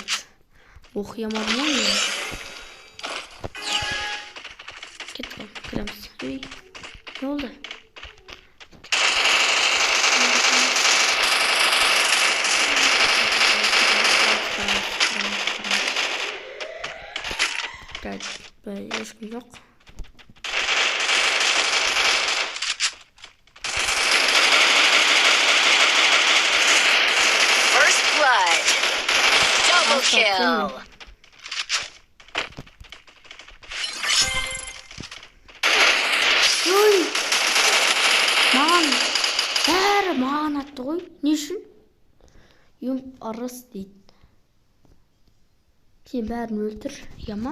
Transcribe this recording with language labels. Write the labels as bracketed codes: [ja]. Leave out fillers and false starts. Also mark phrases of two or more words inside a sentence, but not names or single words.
[kk] Оқи алмадым ғой мен. Кетті ғой, кіреміз. Үй, не болды? Ешкім жоқ. [en] First blood. Double kill. Ой! [kk] Бәрі маған атты ғой. Не үшін? Ырыс дейді. Сен бәрін өлтір, яма?